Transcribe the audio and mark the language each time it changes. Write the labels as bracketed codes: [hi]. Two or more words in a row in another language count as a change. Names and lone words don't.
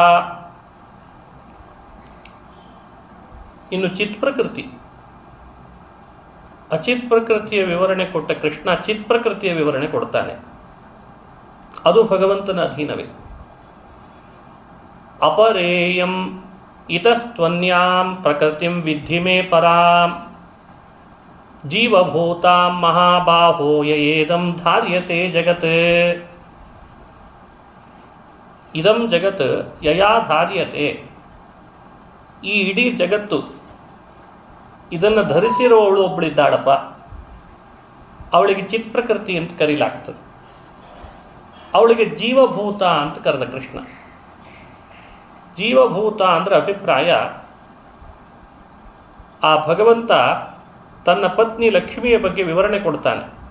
[kn] ಇನ್ನು ಚಿತ್ ಪ್ರಕೃತಿ, ಅಚಿತ್ ಪ್ರಕೃತಿಯ ವಿವರಣೆ ಕೊಟ್ಟ ಕೃಷ್ಣ ಚಿತ್ ಪ್ರಕೃತಿಯ ವಿವರಣೆ ಕೊಡ್ತಾನೆ. ಅದು ಭಗವಂತನ ಅಧೀನವೇ. [sa] ಅಪರೇಯಂ ಇತಸ್ತ್ವನ್ಯಾಂ ಪ್ರಕೃತಿಂ ವಿದ್ಧಿ ಮೇ ಪರಾಂ ಜೀವಭೂತಾಂ ಮಹಾಬಾಹೋ ಯಯೇದಂ ಧಾರ್ಯತೆ ಜಗತ್. ಇದಂ ಜಗತ್ ಯಯಾ ಧಾರ್ಯತೆ. [kn] ಈ ಇಡೀ ಜಗತ್ತು, ಇದನ್ನು ಧರಿಸಿರೋವಳು ಒಬ್ಬಳಿದ್ದಾಳಪ್ಪ, ಅವಳಿಗೆ ಚಿತ್ ಪ್ರಕೃತಿ ಅಂತ ಕರೀಲಾಗ್ತದೆ. ಅವಳಿಗೆ ಜೀವಭೂತ ಅಂತ ಕರೆದ ಕೃಷ್ಣ. ಜೀವಭೂತ ಅಂದರೆ ಅಭಿಪ್ರಾಯ, ಆ ಭಗವಂತ ತನ್ನ ಪತ್ನಿ ಲಕ್ಷ್ಮಿಯ ಬಗ್ಗೆ ವಿವರಣೆ ಕೊಡ್ತಾನೆ.